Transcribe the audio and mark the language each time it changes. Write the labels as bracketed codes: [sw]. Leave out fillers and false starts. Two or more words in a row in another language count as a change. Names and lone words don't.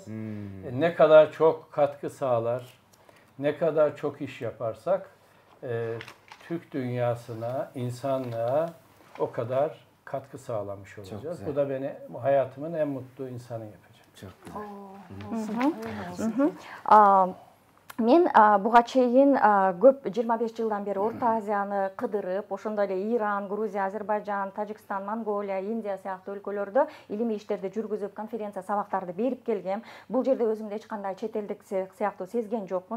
[tr] Ne kadar çok katkı sağlar, ne kadar çok iş yaparsak Türk dünyasına, insanlığa o kadar katkı sağlamış olacağız. Bu da beni hayatımın en mutlu insanı yapacak. Çok güzel. [ky] Мен буга чейин көп 25 жылдан бери Орто Азияны кыдырып, ошондой эле Иран, Грузия, Азербайжан, Тажикстан, Монголия, Индия сыяктуу өлкөлөрдө илимий иштерди жүргүзүп, конференция сабактарды берип келгем. Бул жерде өзүмдү эч кандай чет элдик сыяктуу сезген жокмун.